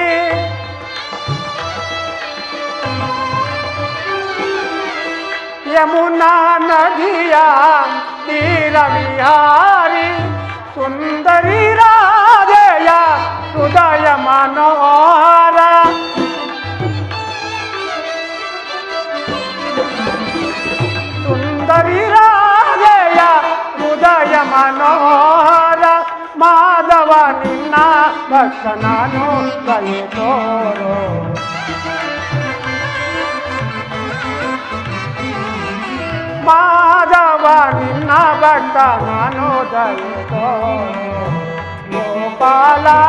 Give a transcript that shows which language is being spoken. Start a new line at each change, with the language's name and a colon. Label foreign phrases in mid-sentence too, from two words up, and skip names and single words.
Hindi: यमुना नदिया तीर विहारी सुंदरी राधेय हृदय मनोहर सुंदरी राधेय
Kannada: ಹೃದಯ ಮನೋಹರ ಮಾಧವ ನಿನ್ನ ಭಕ್ತ ನಾನು ದಯೆ ತೋರೋ ಮಾಧವ ನಿನ್ನ ಭಕ್ತ ನಾನು ದಯೆ ತೋರೋ ಗೋಪಾಲ